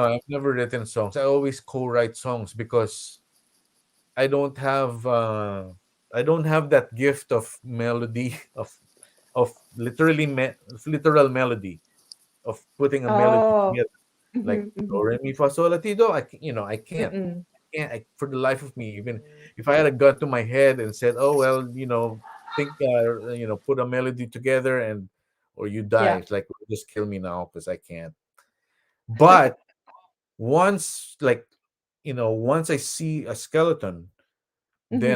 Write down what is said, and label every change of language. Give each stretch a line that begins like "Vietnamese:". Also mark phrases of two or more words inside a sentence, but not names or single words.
English: no, I've never written songs. I always co-write songs because I don't have uh I don't have that gift of melody of literal melody of putting a melody oh, together like do re mi fa sol la ti do. I can't. mm-mm. For the life of me, even if I had a gun to my head and said, "Oh well, think, put a melody together and or you die," Yeah. it's like just kill me now because I can't. But once, once I see a skeleton, then